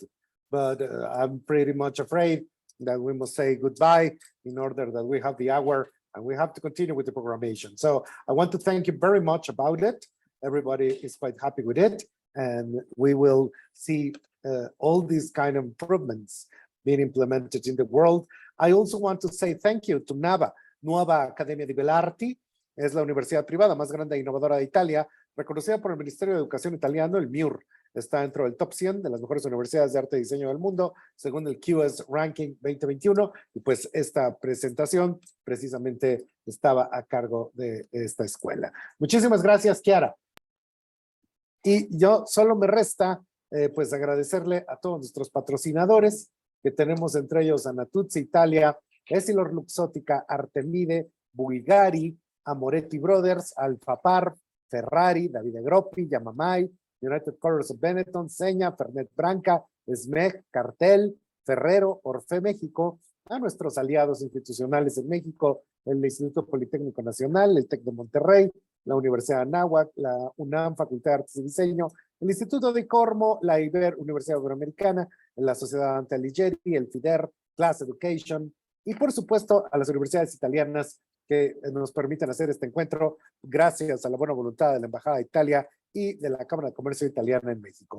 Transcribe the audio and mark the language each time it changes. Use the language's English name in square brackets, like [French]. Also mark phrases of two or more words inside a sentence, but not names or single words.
[English] But I'm pretty much afraid that we must say goodbye in order that we have the hour and we have to continue with the programmation. So I want to thank you very much about it. Everybody is quite happy with it. and we will see all these kind of improvements being implemented in the world. I also want to say thank you to NABA, Nuova Accademia di Belle Arti. [Spanish] Es la universidad privada más grande e innovadora de Italia, reconocida por el Ministerio de Educación italiano, el MIUR. Está dentro del top 100 de las mejores universidades de arte y diseño del mundo, según el QS Ranking 2021. Y pues esta presentación precisamente estaba a cargo de esta escuela. Muchísimas gracias, Chiara. Y yo solo me resta pues agradecerle a todos nuestros patrocinadores, que tenemos entre ellos a Natuzzi Italia, Essilor Luxottica, Artemide, Bulgari, Amoretti Brothers, Alfapar, Ferrari, Davide Groppi, Yamamay, United Colors of Benetton, Seña, Fernet Branca, SMEG, Cartel, Ferrero, Orfe México, a nuestros aliados institucionales en México, el Instituto Politécnico Nacional, el TEC de Monterrey, la Universidad de Anáhuac, la UNAM, Facultad de Artes y Diseño, el Instituto de Cormo, la Universidad Iberoamericana, la Sociedad Dante Alighieri, el FIDER, Class Education, y por supuesto a las universidades italianas que nos permiten hacer este encuentro gracias a la buena voluntad de la Embajada de Italia y de la Cámara de Comercio Italiana en México.